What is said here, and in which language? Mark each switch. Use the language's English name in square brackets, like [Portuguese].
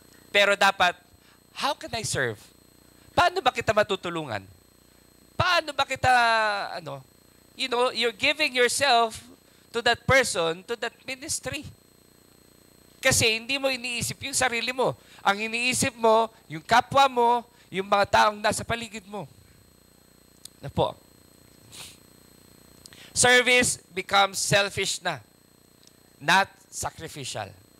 [Filipino] Pero dapat, [English] how can I serve? [Filipino] Paano ba kita matutulungan? Paano ba kita, [English] you're giving yourself to that person, to that ministry. [Filipino] Kasi hindi mo iniisip yung sarili mo. Ang iniisip mo, yung kapwa mo, yung mga taong nasa paligid mo. Na po. [English] Service becomes selfish [Filipino] na, [English] not sacrificial.